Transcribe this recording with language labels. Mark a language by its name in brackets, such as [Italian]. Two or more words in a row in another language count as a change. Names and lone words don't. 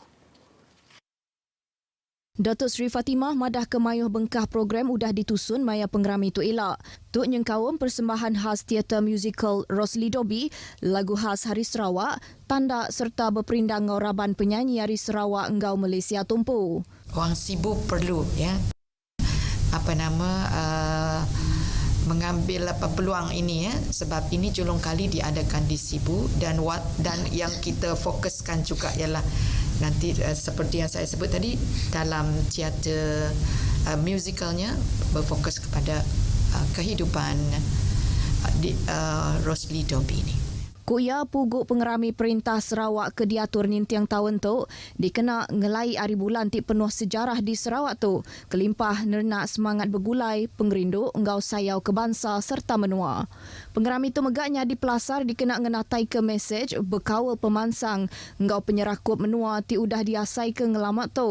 [Iban] Datuk Seri Fatimah madah ke mayuh bengkah program udah ditusun maya pengerami tu elak. Tuk nyengkawam persembahan khas teater musical Rosli Dobi, lagu khas Hari Sarawak, tanda serta berperindang ngauraban penyanyi Hari Sarawak Enggau Malaysia Tumpu. [Malay] Orang Sibu perlu mengambil peluang ini sebab ini julung kali diadakan di Sibu dan yang kita fokuskan juga ialah nanti seperti yang saya sebut tadi dalam teater musicalnya berfokus kepada kehidupan Rosli Dobi ini. [Iban] Kuya puguk pengerami perintah Sarawak ke diatur nintiang tahun tu dikena ngelai hari bulan ti penuh sejarah di Sarawak tu. Kelimpah nernak semangat bergulai, pengerindu enggau sayau kebangsa serta menua. Pengerami tu megaknya di pelasar dikena ngenatai ke mesej berkawal pemansang enggau penyerakup menua ti udah diasai ke ngelamat tu.